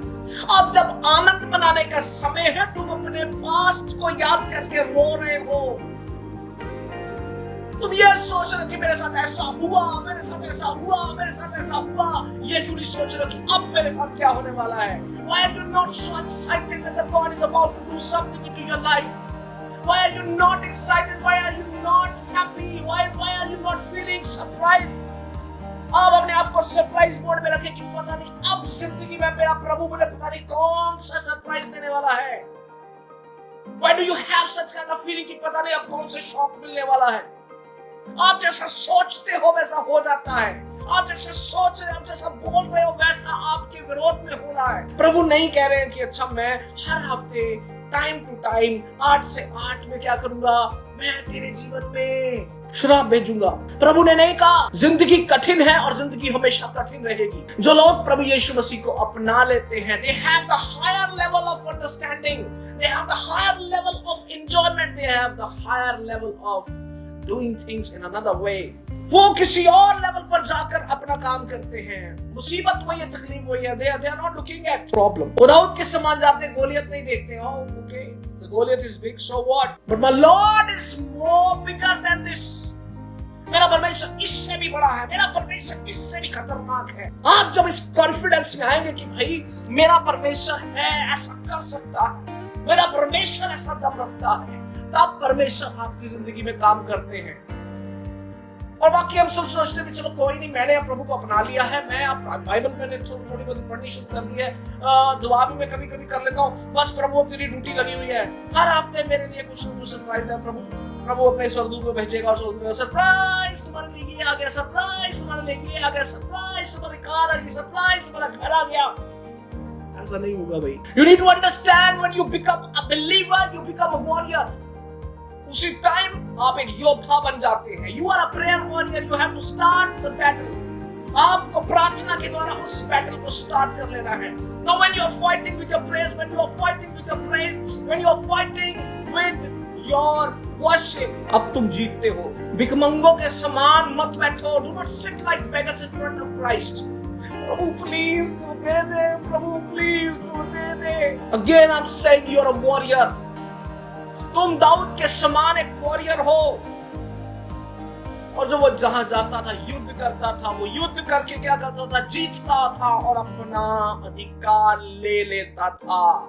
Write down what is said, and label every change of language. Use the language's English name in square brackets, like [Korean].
[Hindi] अब जब आनंद मनाने का समय है, तुम अपने पास्ट को याद करके रो रहे हो। तुम ये सोच रहे हो कि मेरे साथ ऐसा हुआ, मेरे साथ ऐसा हुआ, मेरे साथ ऐसा हुआ। ये क्यों नहीं सोच रहे कि अब मेरे साथ क्या होने वाला है? [English] Why are you not so excited that God is about to do something into your life? Why are you not excited? Why are you not happy? Why are you not feeling surprised? [Hindi] अब अपने आप को surprise mode में रखें कि पता नहीं अब जिंदगी में मेरा प्रभु मुझे पता नहीं कौन सा सरप्राइज देने वाला है। [English] Why do you have such kind of feeling [Hindi] कि पता नहीं अब कौन सा शॉक मिलने वाला है? आप जैसा सोचते हो वैसा हो जाता है, आप जैसा सोच रहे हो, आप जैसा बोल रहे हो वैसा आपके विरोध में हो रहा है। प्रभु नहीं कह रहे हैं कि अच्छा मैं हर हफ्ते टाइम टू टाइम 8 से 8 में क्या करूंगा, मैं तेरे जीवन में शराब भेजूंगा। प्रभु ने नहीं कहा। जिंदगी कठिन है और जिंदगी हमेशा कठिन रहेगी। जो लोग प्रभु यीशु मसीह को अपना लेते हैं, [English] they have the higher level of understanding, they have the higher level of enjoyment, they have the higher level of doing things in another way. [Hindi] वो किसी और लेवल पर जाकर अपना काम करते हैं। मुसीबत वही है, तकलीफ वही है। [English] They are not looking at problem. [Hindi] Dawood के समान जाते हैं, गोलियत नहीं देखते। [English] Oh, okay, the Goliath is big, so what? But my Lord is more bigger than this. [Hindi] मेरा परमेश्वर इससे भी बड़ा है, मेरा परमेश्वर इससे भी खतरनाक है। आप जब इस कॉन्फिडेंस में आएंगे कि भाई मेरा परमेश्वर है, ऐसा कर सकता है, मेरा परमेश्वर ऐसा दम रखता है, तब परमेश्वर आपकी जिंदगी में काम करते हैं। और बाकी हम सब सोचते हैं चलो कोई नहीं, मैंने प्रभु को अपना लिया है, मैं अब बाइबल मैंने थोड़ी बहुत पढ़नी शुरू कर दी है, दुआ भी मैं कभी कभी कर लेता हूँ, बस प्रभु मेरी ड्यूटी लगी हुई है। हर हफ्ते मेरे लिए कुछ न कुछ सरप्राइज है। प्रभु अपने स्वर्गदूत को भेजेगा और स्वर्गदूत सरप्राइज तुम्हारे लिए ये आ गया, सरप्राइज तुम्हारे लिए ये आ गया, सरप्राइज तुम्हारी कार आ गई, सरप्राइज तुम्हारा घर आ गया। ऐसा नहीं होगा भाई। [English] You need to understand when you become a believer, you become a warrior. [Hindi] उसी टाइम आप एक योद्धा बन जाते हैं। [English] You are a prayer warrior. You have to start the battle. [Hindi] आपको प्रार्थना के द्वारा उस बैटल को स्टार्ट कर लेना है। [English] Now when you are fighting with your prayers, when you are fighting with your praise, when you are fighting with your worship, [Hindi] अब तुम जीतते हो। भिखमंगों के समान मत बैठो। [English] Do not sit like beggars in front of Christ. [Hindi] Prabhu please दे दे Prabhu, please तू दे दे। [English] Again I am saying you are a warrior. [Hindi] तुम दाऊद के समान एक वॉरियर हो। और जो वो जहां जाता था युद्ध करता था, वो युद्ध करके क्या करता था? जीतता था और अपना अधिकार ले लेता था।